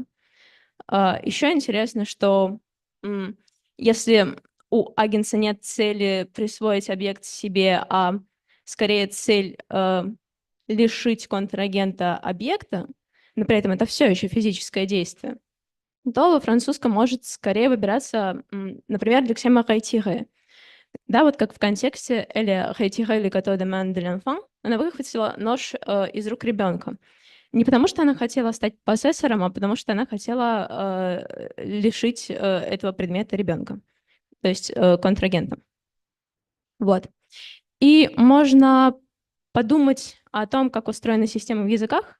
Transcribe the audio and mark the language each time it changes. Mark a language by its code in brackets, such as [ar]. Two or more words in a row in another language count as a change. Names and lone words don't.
[ru] Еще интересно, что если у агента нет цели присвоить объект себе, а скорее цель лишить контрагента объекта, но при этом это все еще физическое действие, то во французском может скорее выбираться, например, лексема «retirer». Да, вот как в контексте [fr] «elle retire le gâteau de main de l'enfant», [ru] она выхватила нож из рук ребенка. Не потому что она хотела стать поссессором, а потому что она хотела лишить этого предмета ребенка, то есть контрагента. Вот. И можно подумать о том, как устроена система в языках.